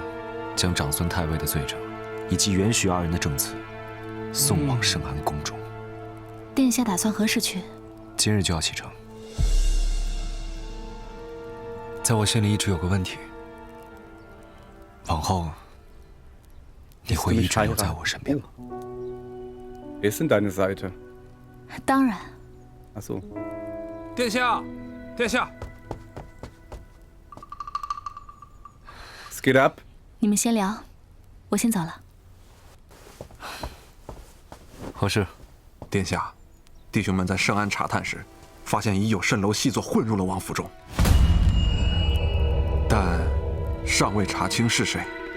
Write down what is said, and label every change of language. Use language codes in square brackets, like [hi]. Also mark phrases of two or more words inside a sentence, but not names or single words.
[zh] 将长孙太尉的罪证，以及袁徐二人的证词，送往圣安宫中。殿下打算何时去？今日就要启程。在我心里一直有个问题：往后你会一直留在我身边吗？ [de] Wer ist denn deine Seite? [zh] 当然。 [de] Ach so. [zh] 殿下，殿下。 [de] Es geht ab. [zh] 你们先聊，我先走了。何事？殿下，弟兄们在圣安查探时，发现已有蜃楼细作混入了王府中，但尚未查清是谁。